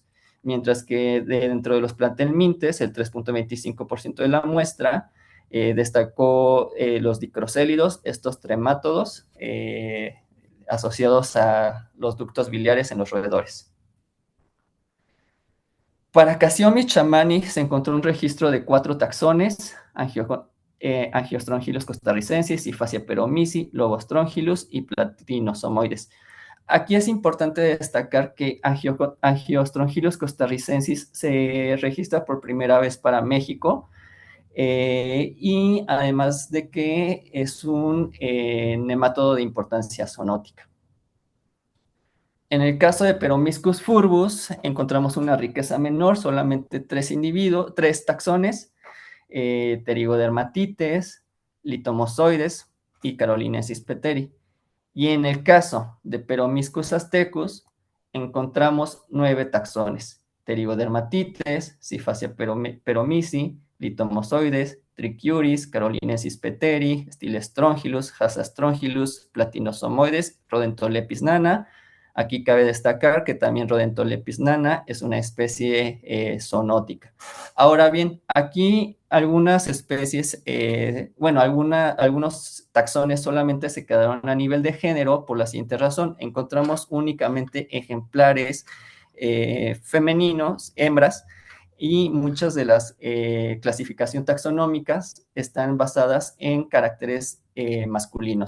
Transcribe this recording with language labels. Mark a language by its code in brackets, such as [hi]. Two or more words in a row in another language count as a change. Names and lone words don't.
[es] Mientras que dentro de los plantelmintes, el 3.25% de la muestra destacó los dicrocélidos, estos tremátodos, asociados a los ductos biliares en los roedores. Para Cassiomys chamani se encontró un registro de 4 taxones: Angiostrongylus costarricensis, Hyphasia peromyci, Lobostrongylus y Platinosomoides. Aquí es importante destacar que Angiostrongylus costarricensis se registra por primera vez para México, y además de que es un nemátodo de importancia zoonótica. En el caso de Peromyscus furbus, encontramos una riqueza menor, solamente 3 taxones: Pterigodermatites, Litomosoides y Carolinensis peteri. Y en el caso de Peromyscus aztecus, encontramos 9 taxones: Pterigodermatites, Hyphasia peromyci, Litomosoides, Trichiuris, Carolinensis peteri, Stylestrongylus, Hasastrongylus, Platinosomoides, Rodentolepis nana. Aquí cabe destacar que también Rodentolepis nana es una especie zoonótica. Ahora bien, aquí algunas especies, algunos taxones solamente se quedaron a nivel de género por la siguiente razón: encontramos únicamente ejemplares femeninos, hembras, y muchas de las clasificaciones taxonómicas están basadas en caracteres masculinos.